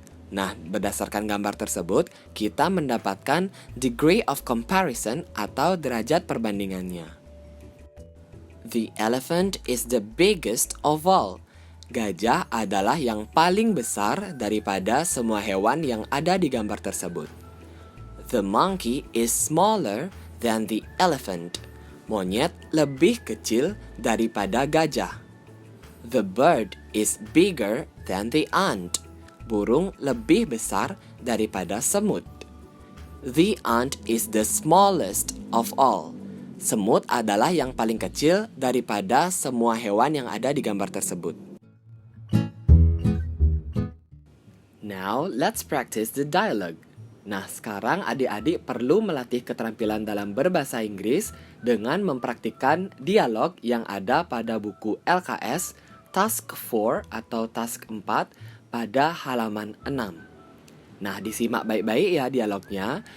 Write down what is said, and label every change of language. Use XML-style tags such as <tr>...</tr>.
<id>Nah, berdasarkan gambar tersebut, kita mendapatkan</id> <en>degree of comparison</en> <id>atau derajat perbandingannya.</id> <en>The elephant is the biggest of all.</en> <id>Gajah adalah yang paling besar daripada semua hewan yang ada di gambar tersebut.</id> <en>The monkey is smaller than the elephant.</en> <id>Monyet lebih kecil daripada gajah.</id> <en>The bird is bigger than the ant.</en> <id>Burung lebih besar daripada semut.</id> <en>The ant is the smallest of all.</en> <id>Semut adalah yang paling kecil daripada semua hewan yang ada di gambar tersebut.</id> <en>Now, let's practice the dialogue.</en> <id>Nah, sekarang adik-adik perlu melatih keterampilan dalam berbahasa Inggris dengan mempraktikkan dialog yang ada pada buku LKS Task 4 atau Task 4 pada halaman 6. Nah, disimak baik-baik ya dialognya.</id>